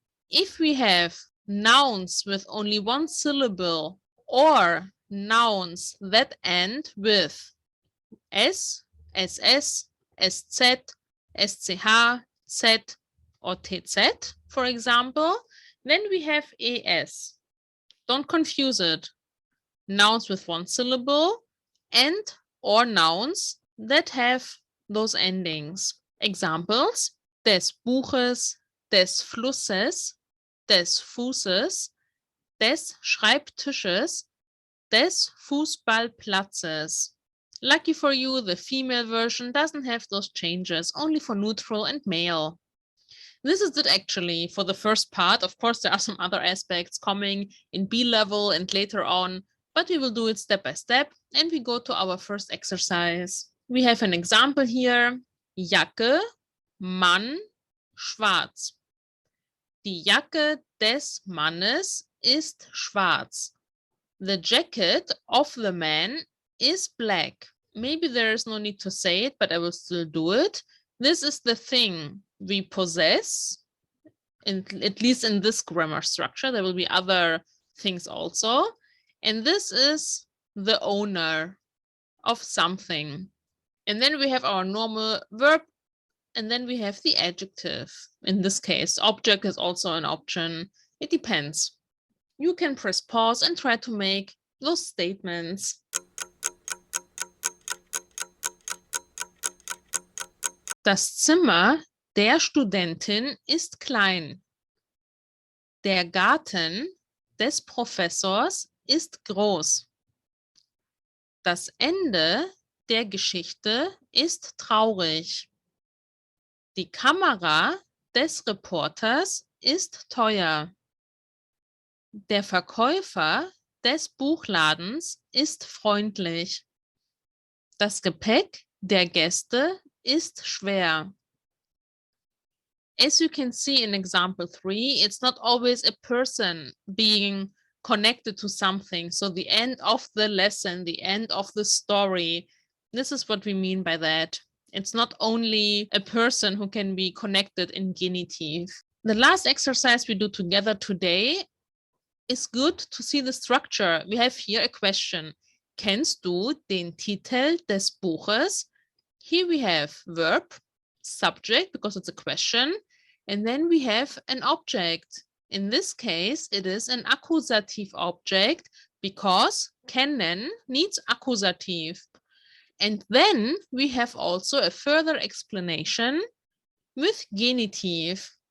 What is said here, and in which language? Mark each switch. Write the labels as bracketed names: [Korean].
[English] If we have nouns with only one syllable or nouns that end with s, ss, sz, sch, z, or tz, for example, then we have es. Don't confuse it. Nouns with one syllable and or nouns that have those endings. [German] Examples: des Buches, des Flusses, des Fußes, des Schreibtisches, des Fußballplatzes. [English] Lucky for you, the female version doesn't have those changes, only for neutral and male. This is it actually for the first part. Of course, there are some other aspects coming in B level and later on, but we will do it step by step, and we go to our first exercise. We have an example here: Jacke, Mann, schwarz. [German] Die Jacke des Mannes ist schwarz. [English] The jacket of the man is black. Maybe there is no need to say it, but I will still do it. This is the thing we possess, at least in this grammar structure. There will be other things also. And this is the owner of something. And then we have our normal verb, and then we have the adjective. In this case, object is also an option. It depends. You can press pause and try to make those statements. [German] Das Zimmer der Studentin ist klein. Der Garten des Professors ist groß. Das Ende der Geschichte ist traurig. Die Kamera des Reporters ist teuer. Der Verkäufer des Buchladens ist freundlich. Das Gepäck der Gäste ist schwer. [English] As you can see in example 3, it's not always a person being connected to something. So the end of the lesson, the end of the story, this is what we mean by that. It's not only a person who can be connected in genitive. The last exercise we do together today is good to see the structure. We have here a question. [German] Kennst du den Titel des Buches? [English] Here we have verb, subject, because it's a question, and then we have an object. In this case, it is an accusative object because kennen needs accusative. And then we have also a further explanation with genitive.